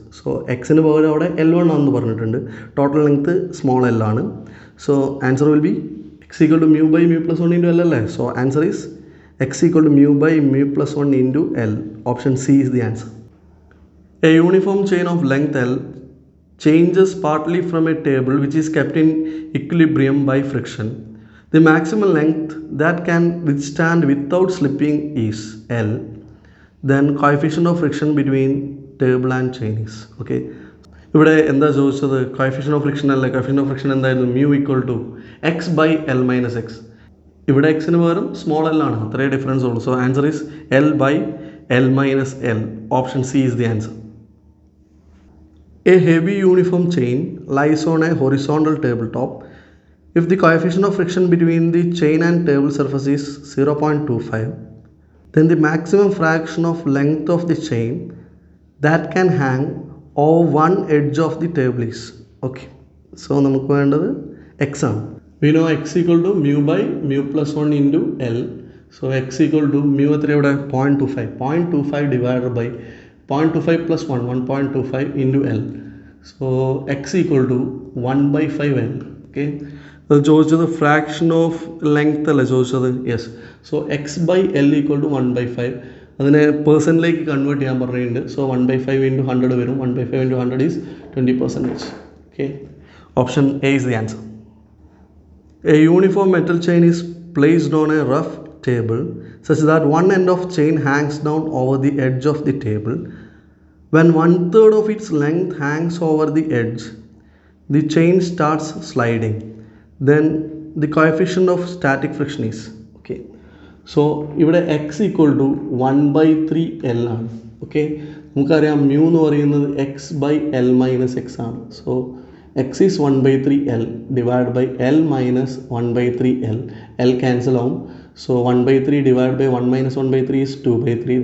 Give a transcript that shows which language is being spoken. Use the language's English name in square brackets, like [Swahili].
[Malayalam] So x ന് പകരം അവിടെ L1 ആണെന്ന് പറഞ്ഞിട്ടുണ്ട്. ടോട്ടൽ ലെങ്ത് സ്മോൾ എൽ ആണ്. [English] so answer will be x equal to mu by mu plus 1 into L [Malayalam] അല്ലേ. [English] So answer is x equal to mu by mu plus 1 into L. Option C is the answer. A uniform chain of length L changes partly from a table which is kept in equilibrium by friction. The maximum length that can withstand without slipping is L. then coefficient of friction between table and chain is. [Malayalam] Okay, ഇവിടെ എന്താ ചോദിച്ചത്? Coefficient of friction അല്ലേ? Coefficient of friction എന്തായിരുന്നു? [English] Mu equal to x by L minus x. [Malayalam] ഇവിടെ എക്സിന് പകരം small L ആണ്, അത്രേ ഡിഫറൻസ് ഉള്ളൂ. [English] So answer is L by L minus L. Option C is the answer. A heavy uniform chain lies on a horizontal tabletop. If the coefficient of friction between the chain and table surface is 0.25, then the maximum fraction of length of the chain that can hang over one edge of the table is. Okay, so [Malayalam] നമുക്ക് വേണ്ടത് x ആണ്. [English] We know x equal to mu by mu plus 1 into L. So x equal to mu [Malayalam] എത്ര ഇവിടെ? [English] 0.25. 0.25 divided by 0.25 plus 1, 1.25 into L. So x equal to 1 by 5L. [Malayalam] Okay, അത് ചോദിച്ചത് fraction of length അല്ലേ ചോദിച്ചത്? Yes. [English] So x by L equal to 1 by 5. [Malayalam] അതിനെ പേഴ്സൻറ്റിലേക്ക് convert ചെയ്യാൻ പറഞ്ഞിട്ടുണ്ട്. [English] so 1 by 5 into 100 [Malayalam] വരും. [English] 1 by 5 into 100 is 20%. Okay, option A is the answer. A uniform metal chain is placed on a rough table such that one end of chain hangs down over the edge of the table. When 1/3 of its length hangs over the edge, the chain starts sliding. Then the coefficient of static friction is. Okay, so ഇവിടെ x equal to 1 by 3L ആണ്. [Malayalam] Okay, നമുക്കറിയാം mu എന്ന് പറയുന്നത് x by L minus x ആണ്. [English] So x is 1 by 3L divided by L minus 1 by 3L. L cancel ആവും. So 1 by 3 divided by 1 minus 1 by 3 is 2 by 3.